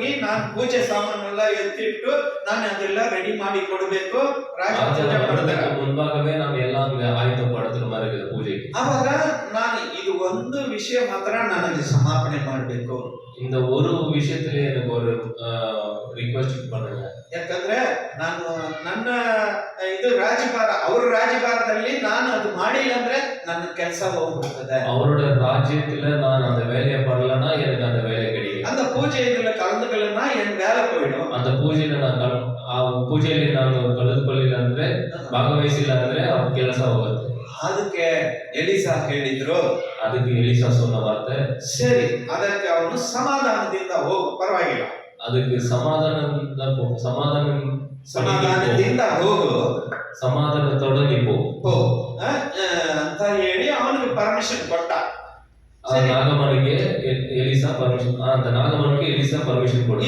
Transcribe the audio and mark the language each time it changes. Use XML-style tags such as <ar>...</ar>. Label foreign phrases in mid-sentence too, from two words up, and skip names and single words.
<kn>ನಾನು ಪೂಜೆ ಸಾಮಾನೆಲ್ಲ ಎತ್ತಿಟ್ಟು ನಾನು ಅದೆಲ್ಲ ರೆಡಿ ಮಾಡಿ ಕೊಡಬೇಕು. ರಾಜ</kn> <ta>ராஜா</ta> <kn>ಪೂಜೆ ಮಾಡ್ತಾರೆ.</kn> <ta>வர்றதுக்கு முன்பாகவே நாம் எல்லாம் அங்க ஆயத்தப்படுத்துற மாதிரி இருக்குது பூஜைக்கு.</ta> <kn>ಅವಾಗ ನಾನು ಇದು ಒಂದು ವಿಷಯ ಮಾತ್ರ ನನಗೆ ಸಮಾಪನೆ ಮಾಡಬೇಕು.</kn> <ta>இந்த ஒரு விஷயத்திலே எனக்கு ஒரு ರಿಕ್ವೆಸ್ಟ್ பண்ணுங்க.</ta> <kn>ಯಾಕಂದ್ರೆ ನಾನು ನನ್ನ ಇದು ರಾಜಭಾರ, ಅವ್ರ ರಾಜಭಾರದಲ್ಲಿ ನಾನು ಅದು ಮಾಡಿಲ್ಲ ಅಂದ್ರೆ ನನ್ನ ಕೆಲಸ ಹೋಗ್ಬಿಡ್ತದೆ.</kn> <ta>அவரோட ராஜ்யத்துல நான் அந்த வேலையை பண்ணலன்னா எனக்கு அந்த வேலை கிடைக்கும். அந்த பூஜை இதுல கலந்துக்கலன்னா என் வேலை போயிடும்.</ta> <kn>அந்த பூಜೆಯಲ್ಲಿ ಆ ಪೂಜೆಯಲ್ಲಿ ನಾನು ಕಳೆದುಕೊಳ್ಳಿಲ್ಲ ಅಂದ್ರೆ ಭಾಗವಹಿಸಿಲ್ಲ ಅಂದ್ರೆ ಅವ್ರ ಕೆಲಸ ಹೋಗುತ್ತೆ. ಅದಕ್ಕೆ ಎಲಿಸಾ ಹೇಳಿದ್ರು,</kn> <ta>ಅದಕ್ಕೆ ಎಲಿಸಾ சொன்ன வார்த்தை,</ta> <kn>ಸರಿ ಅದಕ್ಕೆ ಅವನು ಸಮಾಧಾನದಿಂದ ಹೋಗು, ಪರವಾಗಿಲ್ಲ, ಅದಕ್ಕೆ ಸಮಾಧಾನದಿಂದ ಹೋಗು,</kn> <ta>சமாதானத்தோட நீ போ</ta> <kn>ಅಂತ ಹೇಳಿ ಅವನಿಗೆ ಪರ್ಮಿಷನ್ ಕೊಟ್ಟ. ನಾಗಮನಿಗೆ ಎಲಿಸಾ ಪರ್ಮಿಷನ್, ಅಂತ ನಾಗಮನಿಗೆ ಎಲಿಸಾ ಪರ್ಮಿಷನ್ ಕೊಡ.</kn>